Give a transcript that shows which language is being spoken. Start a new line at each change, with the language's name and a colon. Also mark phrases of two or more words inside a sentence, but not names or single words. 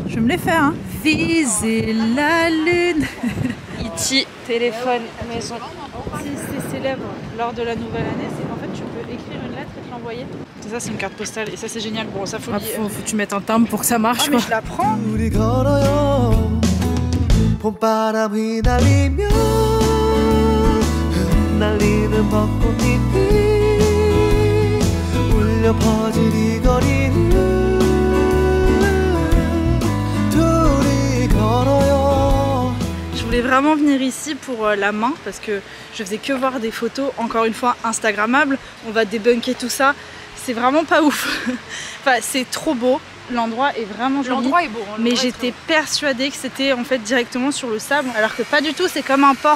French: Je vais me les faire. Hein. Viser la lune. E.T. téléphone maison. Si c'est célèbre lors de la nouvelle année, c'est qu'en fait tu peux écrire une lettre et te l'envoyer. Ça c'est une carte postale et ça c'est génial. Bon, ça faut que tu mettes un timbre pour que ça marche. Ah, mais je la prends.
Korean: 봄바람 휘날리며 흩날리는 벚꽃잎이 울려 퍼질 이 거리를 둘이 걸어요.
French: Je voulais vraiment venir ici pour la main parce que je faisais que voir des photos, encore une fois instagrammables. On va débunker tout ça. C'est vraiment pas ouf. Enfin, c'est trop beau. L'endroit est vraiment joli. L'endroit est beau. Mais j'étais persuadée que c'était en fait directement sur le sable, alors que pas du tout, c'est comme un port.